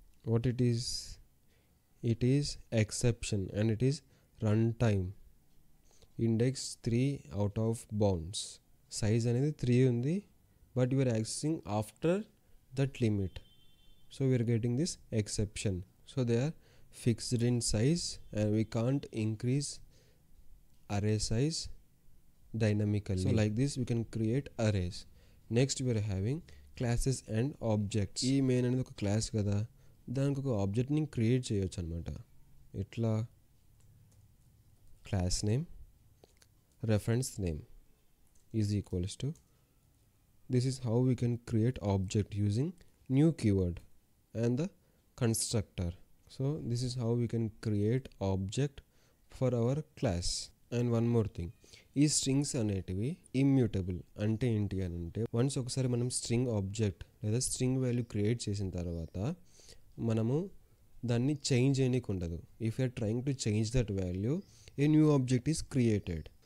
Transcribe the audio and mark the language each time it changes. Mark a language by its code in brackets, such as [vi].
[en] What it is exception and it is run time. Index 3 out of bounds. Size అనేది 3 ఉంది, but you are accessing after that limit. So we are getting this exception. So they are fixed in size and we can't increase array size dynamically. So like this we can create arrays. Next we are having classes and objects. [te] ఈ main అనేది ఒక class కదా, దానికి ఒక ఆబ్జెక్ట్ని create చేయొచ్చు అనమాట. [en] ఇట్లా class name reference name is equals to, this is how we can create object using new keyword and the constructor. So this is how we can create object for our class. And one more thing, [te] ఈ strings అనేటివి immutable. అంటే ఏంటి అని అంటే once ఒకసారి మనం string object లేదా string value create చేసిన తర్వాత మనము దాన్ని చేంజ్ చేయడానికి ఉండదు. [en] If you are trying to change that value a new object is created.